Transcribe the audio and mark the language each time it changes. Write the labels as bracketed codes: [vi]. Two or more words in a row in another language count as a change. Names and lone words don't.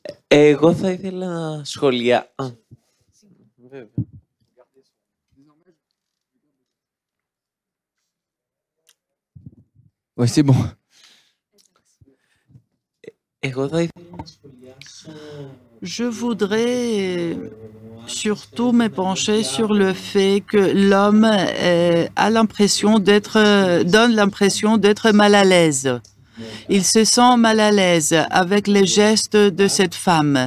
[el] Εγώ θα ήθελα να σχολιάσω. [fr] Ouais, c'est bon. [el] Εγώ θα ήθελα να σχολιάσω. [fr] Je voudrais surtout me pencher sur le fait que l'homme a l'impression donne l'impression d'être mal à l'aise. Il se sent mal à l'aise avec les gestes de cette femme.